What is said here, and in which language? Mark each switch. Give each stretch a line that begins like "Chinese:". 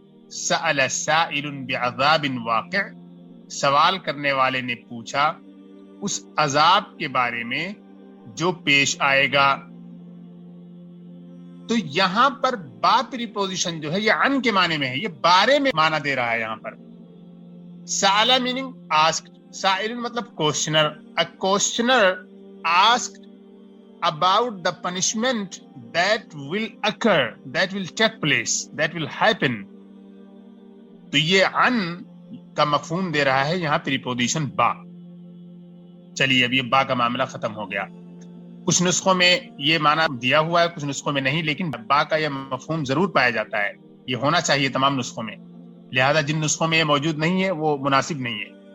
Arabic: سأل سائل بعذاب واقع،
Urdu: سوال کرنے والے نے پوچھا اس عذاب کے بارے میں جو پیش آئے گا. تو یہاں پر با پریپوزیشن جو ہے یہ عن کے معنی میں ہے، یہ بارے میں معنی دے رہا ہے. یہاں پر سأل میننگ آسکڈ، سائل مطلب questionnaire.
English: A questioner asked about the punishment that will occur, that will take place, that will happen.
Urdu: تو یہ عن کا مفہوم دے رہا ہے یہاں پریپوزیشن با. چلیے اب یہ با کا معاملہ ختم ہو گیا. کچھ نسخوں میں یہ معنی دیا ہوا ہے، کچھ نسخوں میں نہیں، لیکن با کا یہ مفہوم ضرور پایا جاتا ہے. یہ ہونا چاہیے تمام نسخوں میں، لہذا جن نسخوں میں یہ موجود نہیں ہے وہ مناسب نہیں ہے.